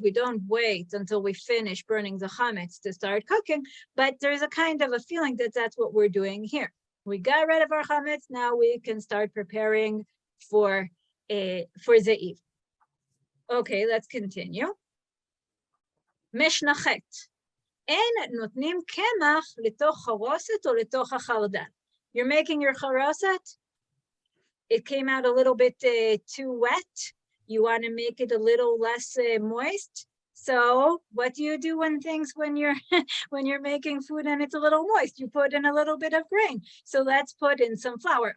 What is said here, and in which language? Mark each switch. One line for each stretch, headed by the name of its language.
English: We don't wait until we finish burning the chametz to start cooking, but there's a kind of a feeling that that's what we're doing here. We got rid of our chametz, now we can start preparing for the evening. Okay, let's continue. Mishnah chet.
Hebrew: אין נותנים קמח לתוך חרוסת או לתוך החרדל.
English: You're making your charoset. It came out a little bit too wet. You want to make it a little less moist. So what do you do when you're when you're making food and it's a little moist? You put in a little bit of grain. So let's put in some flour.